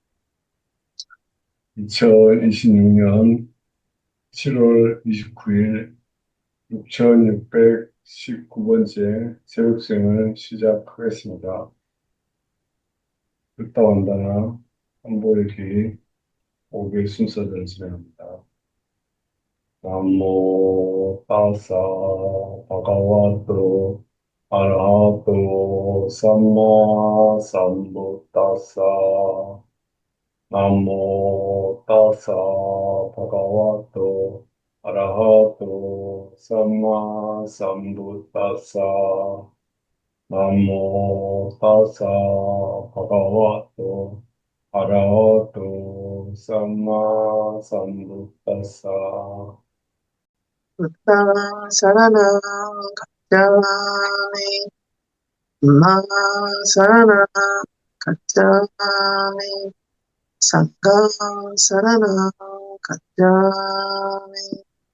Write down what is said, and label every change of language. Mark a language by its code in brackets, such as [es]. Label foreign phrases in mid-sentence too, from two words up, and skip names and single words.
[ko] 2026년 7월 29일 6619번째 새벽생을 시작하겠습니다. 듣다 완다나 한보일기 5개 순서대로 진행합니다. [pi] namo tassa bhagavato arahato sammā sambuddhassa namo tassa bhagavato arahato sammā sambuddhassa namo tassa bhagavato arahato sammā sambuddhassa. buddhaṃ saraṇaṃ gacchāmi dhammaṃ saraṇaṃ gacchāmi saṅghaṃ saraṇaṃ gacchāmi